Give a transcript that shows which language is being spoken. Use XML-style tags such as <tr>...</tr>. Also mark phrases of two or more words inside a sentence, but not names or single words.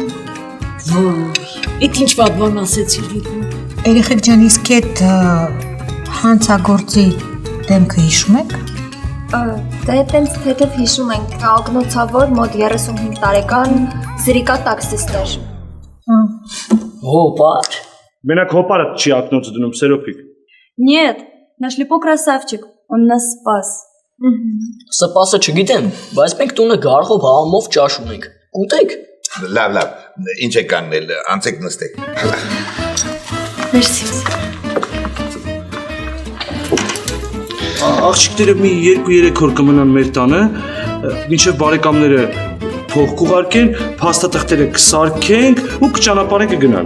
<hy>Այդ ինչ վատ բան ասեցիր Լիլու։ Երեխեք ջան, իսկ այդ հանցագործի դեմքը հիշում եք։ Դե տենց թեթև հիշում ենք, ակնոցավոր մոտ 35 տարեկան զրիկա տաքսիստ էր։ Հոպար։ Մենակ հոպարը չի ակնոցը դնում, Սերոփիկ։</hy> <ru>Нет, нашли по красавчик, он нас спас։</ru> <hy>Սպասը չգիտեմ, բայց մենք տունը գարխով համով ճաշ ունենք։ Կուտեք։ Լավ, ինչ եք կանգնել, անցեք նստեք։ Մերսի։ Աղջիկները մի 2-3 օր կմնան մեր տանը, մինչև բարեկամները փող կուղարկեն, փաստաթղթերը կսարքենք ու կճանապարհենք կգնան։</hy>